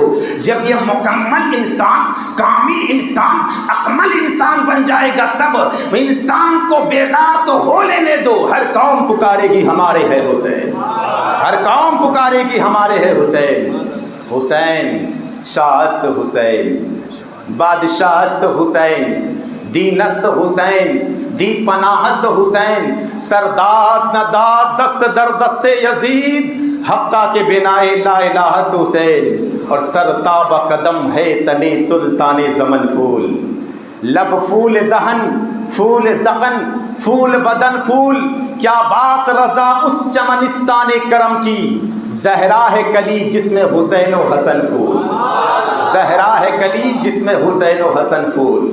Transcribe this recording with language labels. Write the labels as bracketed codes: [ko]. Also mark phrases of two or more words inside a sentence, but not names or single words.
[ur] جب یہ مکمل انسان، کامل انسان، اکمل انسان بن جائے گا تب انسان کو بیدار تو ہو لینے دو. ہر قوم پکارے گی ہمارے ہے حسین، ہر قوم پکارے گی ہمارے ہے حسین. [fa] حسین شاہ است حسین، بادشاہ است حسین، دین است حسین، دی پناہ است حسین. سرداد نداد دست در دست یزید، حقہ کے بنائے [ar] لا الہ [fa] است حسین. [ur] اور سرتاب قدم ہے تنے سلطان زمن پھول، لب پھول دہن پھول زغن پھول بدن پھول. کیا بات رضا اس چمنستان کرم کی، زہرا ہے کلی جس میں حسین و حسن پھول، زہرا ہے کلی جس میں حسین و حسن پھول.